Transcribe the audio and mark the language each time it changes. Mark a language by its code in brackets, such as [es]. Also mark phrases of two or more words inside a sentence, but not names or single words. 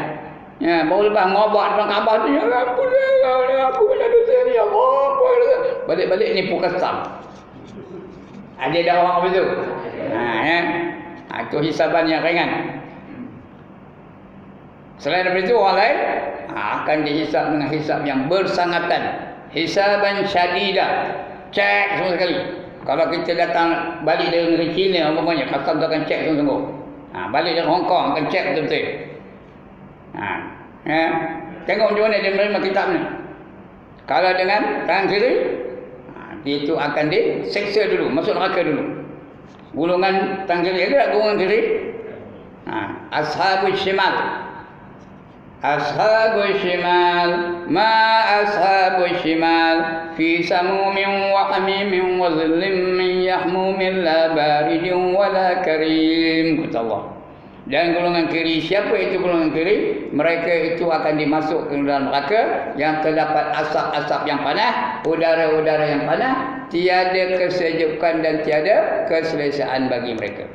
[ms] Ya, baru lepas ngobak depan Kaabah tu, ya ampun, aku punya dosa ni, apa. Balik-balik ni pun custom. Ada dah orang apa tu? Itu hisaban yang ringan. Selain daripada itu, orang lain akan dihisap dengan hisap yang bersangatan. [ar] حسابا شديدا. [ms] Cek semua sekali. Kalau kita datang balik dari negeri China, umpamanya, custom tu akan cek sungguh-sungguh. Balik dari Hong Kong akan cek betul-betul. Tengok macam mana dia menerima kitab ni. Kalau dengan tangan kiri, dia itu akan diseksa dulu, masuk neraka dulu. Gulungan tangan kiri, ada tak gulungan kiri? [ar] أصحاب الشمال أصحاب الشمال ما أصحاب الشمال في سموم وحميم وظل من يحموم لا بارد ولا كريم. [ms] Kata Allah. Dan golongan kiri, siapa itu golongan kiri? Mereka itu akan dimasuk ke dalam neraka yang terdapat asap-asap yang panas, udara-udara yang panas, tiada kesejukan dan tiada keselesaan bagi mereka.